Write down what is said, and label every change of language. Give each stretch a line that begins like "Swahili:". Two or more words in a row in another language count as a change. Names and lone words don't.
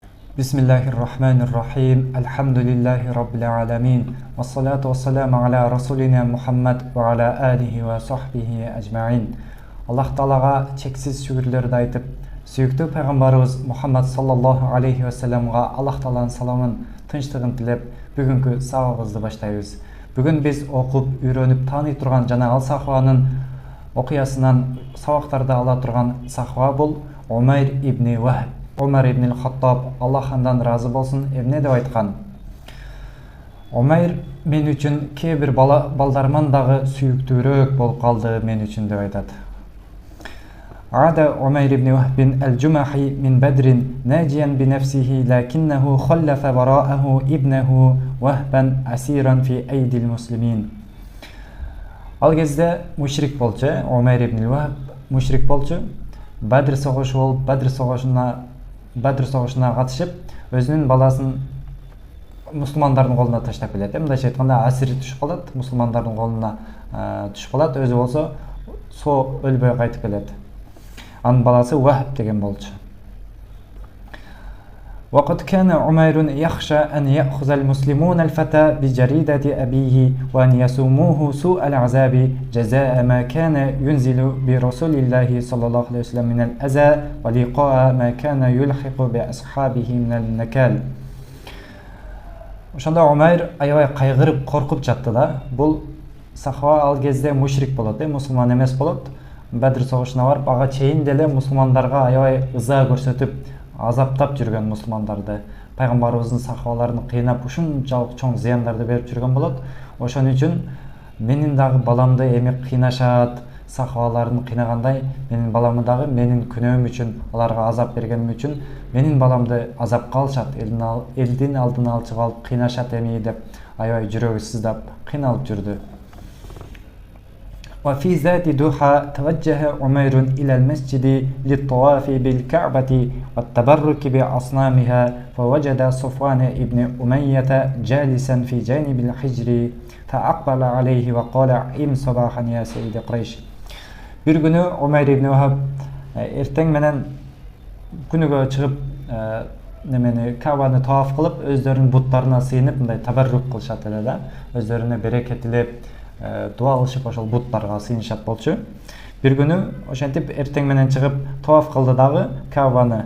Arabic: بسم الله الرحمن الرحيم. الحمد لله رب العالمين. والصلاة والسلام على رسولنا محمد وعلى آله وصحبه أجمعين.
Kyrgyz: Аллах Таалага чексиз шүгүрлөрдү айтып, сүйүктүү пайгамбарыбыз Мухаммад
Arabic: صلى الله عليه وسلم
Kyrgyz: Аллах Тааланын саламын, тынчтыгын тилеп, бүгүнкү сабагыбызды баштайбыз. Бүгүн биз окуп, үйрөнүп тааный турган жана ал сахабанын окуясынан сабактарды ала турган сахаба бул Умайр ибн Вахб. Умар ибн Хаттаб, Аллах андан разы болсун, эмне деп айткан? Умайр мен үчүн кээ бир балдарыман дагы сүйүктүүрөөк болуп калды мен үчүн деп айтат.
Arabic: عاد عمير بن وهب الجمحي من بدر ناجيا بنفسه لكنه خلف وراءه ابنه وهبا أسيرا في أيدي المسلمين.
Kyrgyz: Ал кезде мушрик болчу, Умайр ибн Вахб мушрик болчу. Бадр согушу болуп, Бадр согушуна катышып, өзүнүн баласын мусулмандардын колуна таштап келет. Мындайча айтканда, асир түшүп калат, мусулмандардын колуна түшүп калат, өзү болсо өлбөй кайтып келет. Анын баласы Вахб деген болчу.
Arabic: وقد كان عمير يخشى أن يأخذ المسلمون الفتى بجريدة أبيه وأن يسوموه سوء العذاب جزاء ما كان ينزل برسول الله صلى الله عليه وسلم من الأذى ولقاء ما كان يلحق بأصحابه من النكال.
Kyrgyz: Ошондо Умайр аябай кайгырып, коркуп жатты да. Бул сахаба ал кезде мушрик болот, мусулман эмес болот. Бадр согушуна барып, ага чейин деле мусулмандарга аябай ыза көрсөтүп, азаптап жүргөн мусулмандарды, пайгамбарыбыздын сахабаларын кыйнап ушунчалык чоң зыяндарды берип жүргөн болот. Ошон үчүн менин дагы баламды эми кыйнашат, сахабаларын кыйнагандай, менин баламы дагы менин күнөөм үчүн, аларга азап бергеним үчүн менин баламды азапка алышат, элдин алдына алчып алып кыйнашат эми деп аябай жүрөгү сыздап, кыйналып жүрдү.
Arabic: وفي ذات دوحة توجه عمير إلى المسجد للطواف بالكعبة والتبرك بأصنامها فوجد صفوان ابن أمية جالسا في جانب الحجر فأقبل عليه وقال عم صباحا يا سيد قريش.
Kyrgyz: Bir günü Umeyr ibn Vahab erteң менен күнүгө чыгып немени Кабаны таваф кылып, өздөрүнүн буттарына сыйынып, мындай табаррук кылышат эле да, өздөрүнө берекет тилеп, дуа кылышып ошол буттарга сыйынышат болчу. Бир күнү ошентип эртең менен чыгып таваф кылды дагы Кабаны.